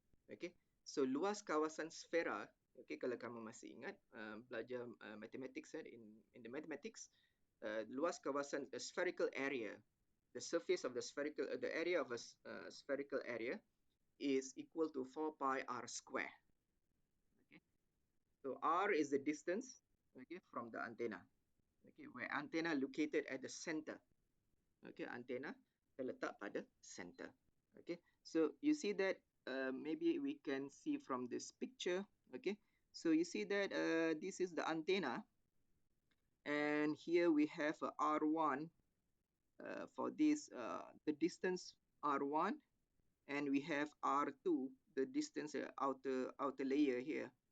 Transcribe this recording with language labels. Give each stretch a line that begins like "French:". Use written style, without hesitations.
English: Okay, so
Malay: luas kawasan sfera.
English: Okay,
Malay: kalau kamu masih ingat belajar
English: mathematics in the mathematics,
Malay: luas kawasan
English: a spherical area, the surface of the spherical, the area of a spherical area is equal to 4 pi r square. Okay, so r is the distance, okay, from the antenna. Okay, where antenna located at the center.
Malay: Okay, antenna terletak pada center.
English: Okay, so you see that maybe we can see from this picture. Okay, so you see that this is the antenna, and here we have a R1 for this the distance R1, and we have R2 the distance outer layer here.